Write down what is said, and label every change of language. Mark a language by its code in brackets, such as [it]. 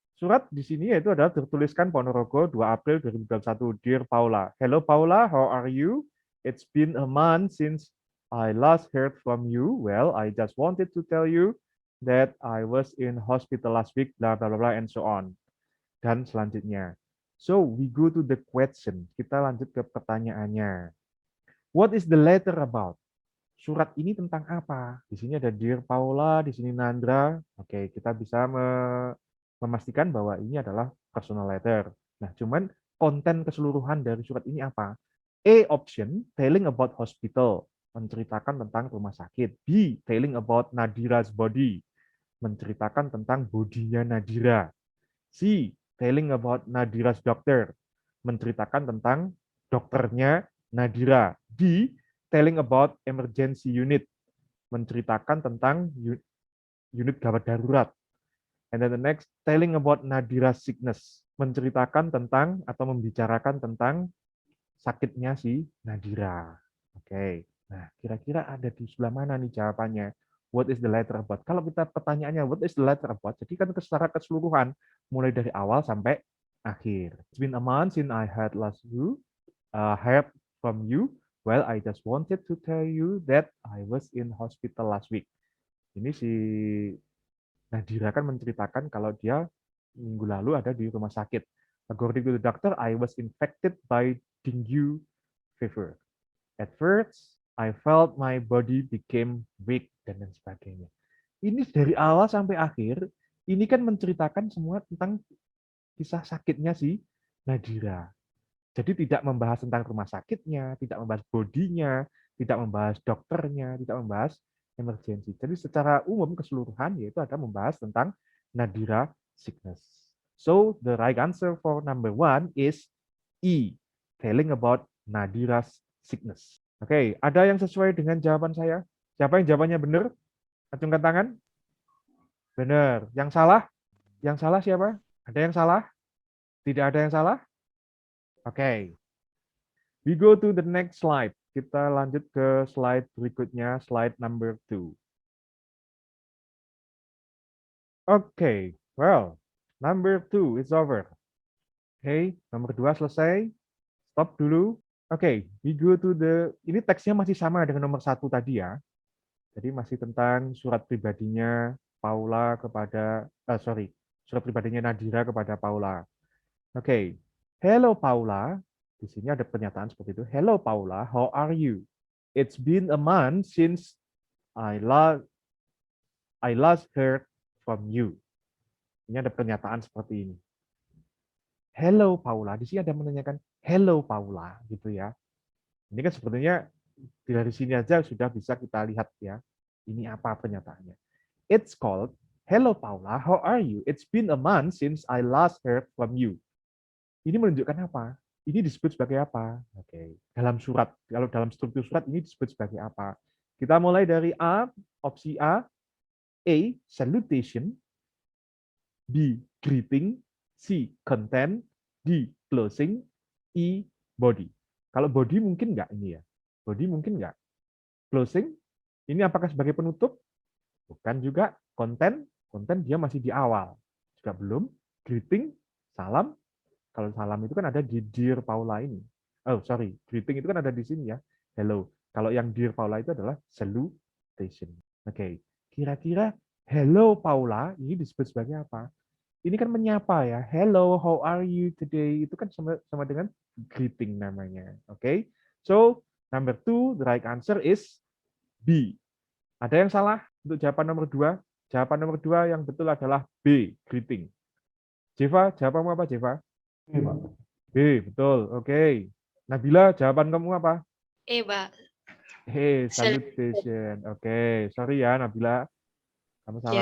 [id] Surat di sini yaitu adalah tertuliskan Ponorogo 2 April 2021. [en] Dear Paula. Hello Paula, how are you? It's been a month since I last heard from you. Well, I just wanted to tell you that I was in hospital last week, blah, blah, blah, blah, and so on. [id] Dan selanjutnya. [en] So, we go to the question. [id] Kita lanjut ke pertanyaannya. [en] What is the letter about? [id] Surat ini tentang apa? Di sini ada Dear Paula, di sini Nandra. Oke, kita bisa memastikan bahwa ini adalah personal letter. Nah, cuman konten keseluruhan dari surat ini apa? [en] A option, telling about hospital, [id] menceritakan tentang rumah sakit. [en] B, telling about Nadira's body, [id] menceritakan tentang bodinya Nadira. [en] C, telling about Nadira's doctor, [id] menceritakan tentang dokternya Nadira. [en] D, telling about emergency unit, [id] menceritakan tentang unit gawat darurat. [en] And then the next, telling about Nadira's sickness, [id] menceritakan tentang atau membicarakan tentang sakitnya si Nadira. Oke, nah kira-kira ada di sebelah mana nih jawabannya? [en] What is the letter about? [id] Kalau kita pertanyaannya [en] what is the letter about, [id] jadi kan secara keseluruhan, mulai dari awal sampai akhir. [en] It's been a month since I heard from you. Well, I just wanted to tell you that I was in hospital last week. [id] Ini si Nadira kan menceritakan kalau dia minggu lalu ada di rumah sakit. [en] According to the doctor, I was infected by dengue fever. At first, I felt my body became weak [id] dan lain sebagainya. Ini dari awal sampai akhir, ini kan menceritakan semua tentang kisah sakitnya si Nadira. Jadi tidak membahas tentang rumah sakitnya, tidak membahas bodinya, tidak membahas dokternya, tidak membahas emergency. Jadi secara umum keseluruhan yaitu ada membahas tentang Nadira sickness. [en] So the right answer for number 1 is E, telling about Nadira's sickness. [id] Oke, ada yang sesuai dengan jawaban saya? Siapa yang jawabannya benar? Acungkan tangan. Benar. Yang salah? Yang salah siapa? Ada yang salah? Tidak ada yang salah? Oke. [en] We go to the next slide. [id] Kita lanjut ke slide berikutnya, [en] slide number 2. Oke, well, Number 2 it's over. [id] Oke, nomor 2 selesai. Stop dulu. Oke, [en] we go to [id] ini teksnya masih sama dengan nomor 1 tadi ya. Jadi masih tentang surat pribadinya Paula kepada, surat pribadinya Nadira kepada Paula. [en] Oke, hello Paula. [id] Di sini ada pernyataan seperti itu. [en] Hello Paula, how are you? It's been a month since I last heard from you. [id] Ini ada pernyataan seperti ini. Hello Paula, di sini ada menanyakan hello Paula gitu ya. Ini kan sepertinya dari sini aja sudah bisa kita lihat ya. Ini apa pernyataannya. [en] It's called hello Paula, how are you? It's been a month since I last heard from you. [id] Ini menunjukkan apa? Ini disebut sebagai apa? Oke. Dalam surat, kalau dalam struktur surat ini disebut sebagai apa? Kita mulai dari A, opsi A, salutation, B, greeting, C, content, D, closing, E, body. Kalau body mungkin nggak ini ya? Body mungkin nggak? Closing, ini apakah sebagai penutup? Bukan juga. Content dia masih di awal. Juga belum. Greeting, salam. Kalau salam itu kan ada di Dear Paula ini. [en] Oh, sorry. [id] Greeting itu kan ada di sini ya. Hello. Kalau yang Dear Paula itu adalah salutation. Oke. Kira-kira hello Paula ini disebut sebagai apa? Ini kan menyapa ya. [en] Hello, how are you today? [id] Itu kan sama dengan greeting namanya. Oke. [en] So, number 2, the right answer is B. [id] Ada yang salah untuk jawaban nomor 2? Jawaban nomor 2 yang betul adalah B, greeting. Jeva, jawabanmu apa, Jeva? B, Pak. B, betul. Oke. Nabila, jawaban kamu apa? Pak. Salutation. Oke, sorry ya Nabila. Kamu salah.